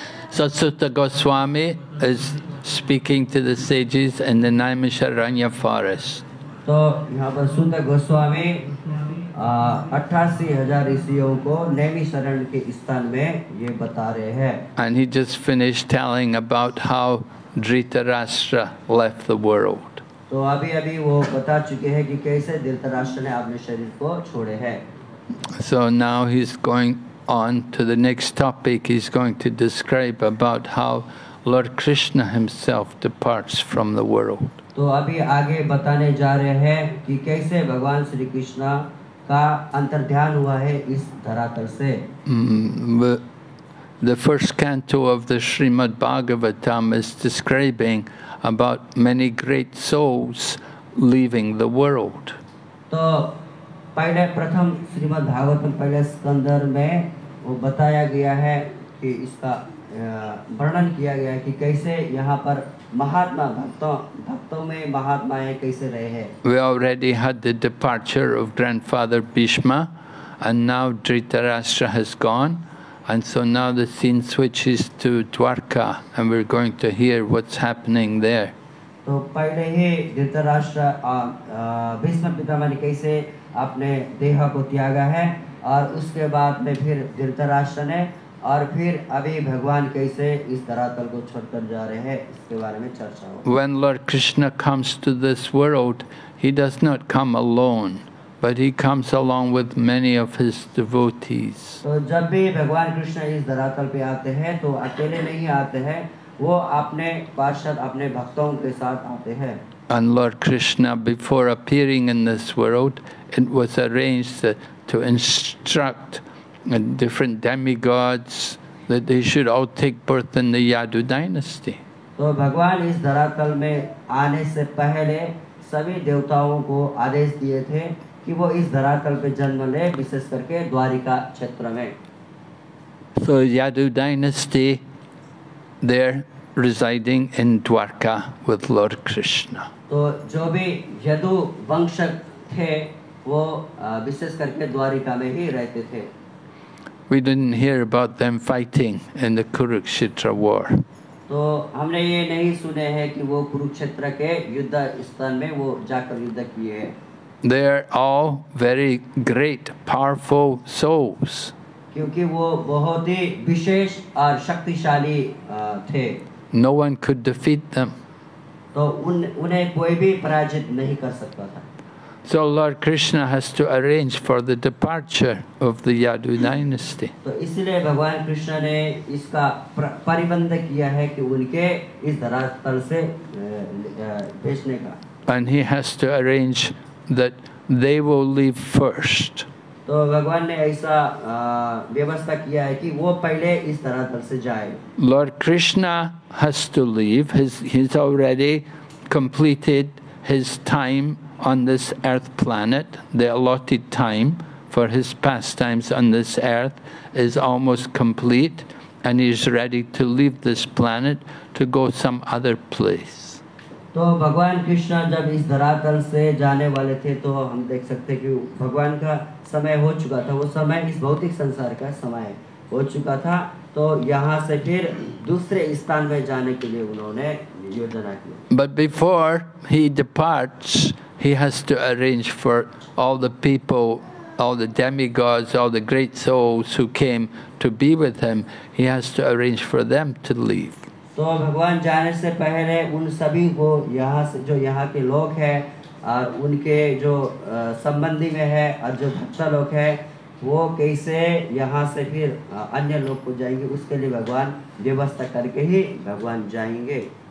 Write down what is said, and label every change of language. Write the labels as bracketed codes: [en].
[en] So Sutta Goswami is speaking to the sages in the Naimisharanya forest. [hi] तो यहाँ पर सुंदर गोस्वामी 88,000 ऋषियों को नैमिषारण्य के स्थान में ये बता रहे हैं. [en] And he just finished telling about how Dhritarashtra left the world. [hi] तो अभी वो बता चुके हैं कि कैसे धृतराष्ट्र ने अपने शरीर को छोड़े हैं. [en] So now he's going on to the next topic. He's going to describe about how Lord Krishna himself departs from the world. [hi] तो अभी आगे बताने जा रहे हैं कि कैसे भगवान श्री कृष्ण का अंतर्ध्यान हुआ है इस धरातल से. [en] The first canto of the Srimad Bhagavatam is describing about many great souls leaving the world. [hi] तो पहले प्रथम श्रीमद् भागवतम पहले स्कंदर में वो बताया गया है कि इसका वर्णन किया गया है कि कैसे यहाँ पर महात्मा भक्तों में महात्माएं कैसे रहे हैं. [en] We already had the departure of grandfather Bhishma, and now Dhritarashtra has gone, and so now the scene switches to Dwarka, and we're going to hear what's happening there. [hi] तो पहले ही धृतराष्ट्र भीष्म पितामह ने कैसे अपने देह को त्यागा है, और उसके बाद में फिर धृतराष्ट्र ने, और फिर अभी भगवान कैसे इस धरातल को छोड़कर जा रहे हैं, इसके बारे में चर्चा हो. [en] When Lord Krishna comes to this world, he does not come alone, but he comes along with many of his devotees. [hi] तो जब भी भगवान कृष्ण इस धरातल पे आते हैं तो अकेले नहीं आते हैं, वो अपने पार्षद अपने भक्तों के साथ आते हैं. [en] And Lord Krishna, before appearing in this world, it was arranged to instruct different demigods that they should all take birth in the Yadu dynasty. [hi] तो भगवान इस धरातल में आने से पहले सभी देवताओं को आदेश दिए थे कि वो इस धरातल पे जन्म ले, विशेष करके द्वारिका क्षेत्र में. [en] So Yadu dynasty, they're residing in Dwarka with Lord Krishna. [hi] तो जो भी यदु वंश थे वो विशेष करके द्वारिका में ही रहते थे. [en] We didn't hear about them fighting in the Kurukshetra war. [hi] तो हमने ये नहीं सुने हैं कि वो कुरुक्षेत्र के युद्ध स्थान में वो जाकर युद्ध किए हैं. [en] They are all very great, powerful souls. [hi] क्योंकि वो बहुत ही विशेष और शक्तिशाली थे. [en] No one could defeat them. [hi] तो उन्हें कोई भी पराजित नहीं कर सकता था. [en] So Lord Krishna has to arrange for the departure of the Yadu dynasty. [hi] तो इसलिए भगवान कृष्ण ने इसका परिबंध किया है कि उनके इस धरातल से भेजने का. [en] And he has to arrange that they will leave first. [hi] तो भगवान ने ऐसा व्यवस्था किया है कि वो पहले इस धरातल से जाए. [en] Lord Krishna has to leave. He's already completed his time on this earth planet. The allotted time for his pastimes on this earth is almost complete, and he's ready to leave this planet to go some other place. [hi] तो भगवान कृष्ण जब इस धरातल से जाने वाले थे तो हम देख सकते हैं कि भगवान का समय हो चुका था. वो समय इस भौतिक संसार का समय है. हो चुका था, तो यहाँ से फिर दूसरे स्थान में जाने के लिए उन्होंने योजना की। [en] But before he departs, he has to arrange for all the people, all the demigods, all the great souls who came to be with him. He has to arrange for them to leave. [hi] तो भगवान जाने से पहले उन सभी को यहाँ से, जो यहाँ के लोग हैं और उनके जो संबंधी में है और जो भक्त लोग हैं, वो कैसे यहाँ से फिर अन्य लोग को जाएंगे, उसके लिए भगवान व्यवस्था करके ही भगवान जाएंगे।